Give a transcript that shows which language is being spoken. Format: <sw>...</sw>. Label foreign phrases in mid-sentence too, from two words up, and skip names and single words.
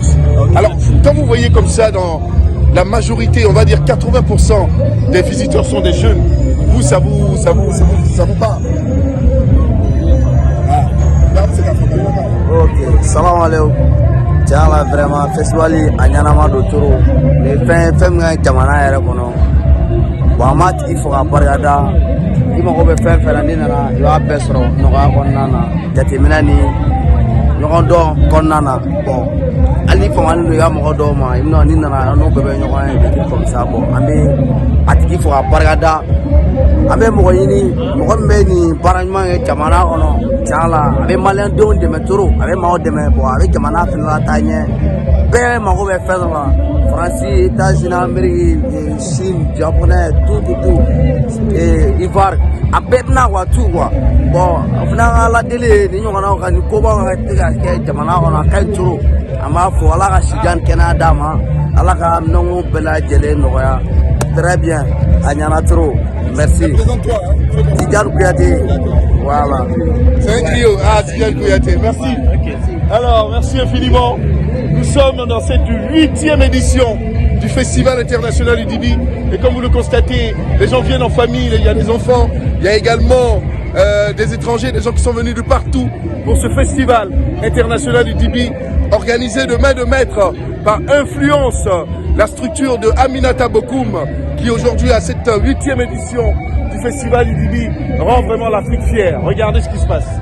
<fr>Alors, quand vous voyez comme ça, dans la majorité, on va dire 80% des visiteurs sont des jeunes, vous, ça vous parle?</fr> <ar>Ok, سلام عليكم.</ar> <fr>Tiens là vraiment</fr> <bm>festival a ɲanama do toro ni fɛn min ka jamana yɛrɛ kɔnɔ bon an m'a tigi fo ka barikada i mago bɛ fɛn fɛn na n'i nana i b'a bɛɛ sɔrɔ nɔgɔya kɔnɔna na jateminɛ ni ɲɔgɔn dɔn kɔnɔna na bon hali ni famani don i ka mɔgɔ dɔw ma i bɛna n'i nana n'o bɛɛ bɛ ɲɔgɔn ye</bm> <fr>depuis comme ça</fr> <bm>bon an bɛ a tigi fo ka barikada an bɛ mɔgɔ ɲini mɔgɔ min bɛ nin baara ɲuman kɛ jamana kɔnɔ tiɲɛ la a bɛ maliyɛndenw dɛmɛ toro a bɛ maaw dɛmɛ bon a bɛ jamana fana lataa ɲɛ bɛɛ mago bɛ fɛn dɔ la Faransi, États-Unis, Amérique, Chine, Japonais, tout Ivoire a bɛɛ bɛna wa</bm> <fr>tout quoi</fr> <bm>bon fana ka ladeli ni ɲɔgɔnnaw ka ni kobaw ka tɛ ka kɛ jamana kɔnɔ a ka ɲi toro an b'a fɔ ala ka sijan kɛnɛya d'a ma ala ka minɛnko bɛɛ lajɛlen nɔgɔya</bm> <fr>très bien</fr> <bm>a ɲana</bm> <fr>trop merci</fr> <bm>Tidiane Kouyaté voilà</bm> <fr>c'est un trio. Ah, Tidiane Kouyaté, merci. Okay. Alors merci infiniment. Nous sommes dans cette 8e édition du Festival international du Dibi et comme vous le constatez, les gens viennent en famille, il y a des enfants, il y a également des étrangers, des gens qui sont venus de partout pour ce Festival international du Dibi organisé de main de maître par Influence, la structure de Aminata Bokoum qui aujourd'hui à cette 8e édition du Festival du Dibi rend vraiment l'Afrique fière. Regardez ce qui se passe.</fr>